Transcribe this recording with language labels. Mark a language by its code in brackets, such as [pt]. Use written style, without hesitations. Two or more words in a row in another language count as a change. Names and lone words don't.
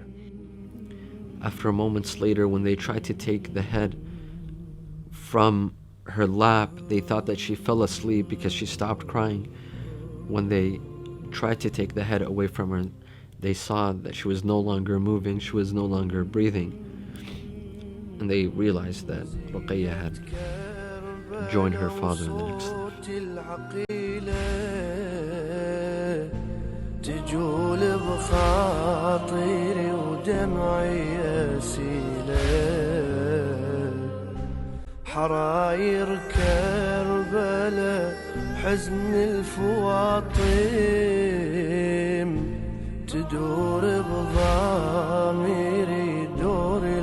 [en] After moments later, when they tried to take the head from her lap, they thought that she fell asleep because she stopped crying. When they tried to take the head away from her, they saw that she was no longer moving, she was no longer breathing. And they realized that Ruqayya had joined her father in the next life. [ar] العقيلة تجول بخاطري ودمعي يسيلة حراير كربلاء حزن الفواطم تدور بضاميري دور